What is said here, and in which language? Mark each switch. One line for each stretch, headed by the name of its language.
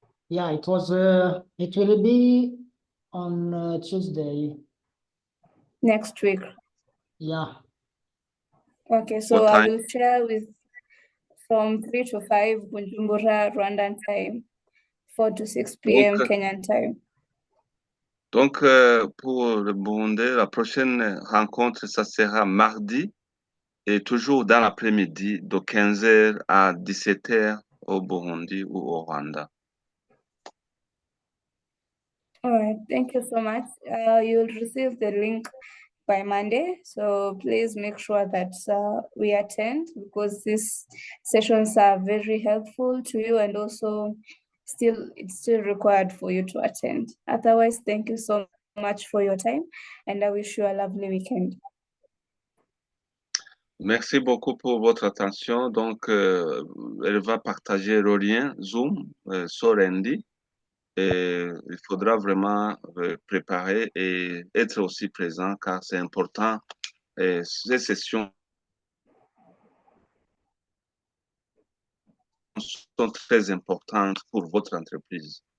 English: Yeah, it was. It will be on Tuesday. Next week. Yeah. Okay, so What I time? will share with from 3 to 5 Bujumbura, Rwandan time, 4 to 6 p.m.
French: Donc,
English: Kenyan time.
French: Donc, pour le Burundi, la prochaine rencontre, ça sera mardi et toujours dans l'après-midi, de 15h à 17h au Burundi ou au Rwanda.
English: All right, thank you so much. You'll receive the link by Monday, so please make sure that we attend, because these sessions are very helpful to you, and also it's still required for you to attend. Otherwise, thank you so much for your time, and I wish you a lovely weekend.
French: Merci beaucoup pour votre attention. Donc, elle va partager le lien Zoom sur Andy. Et il faudra vraiment préparer et être aussi présent, car c'est important. Ces sessions sont très importantes pour votre entreprise.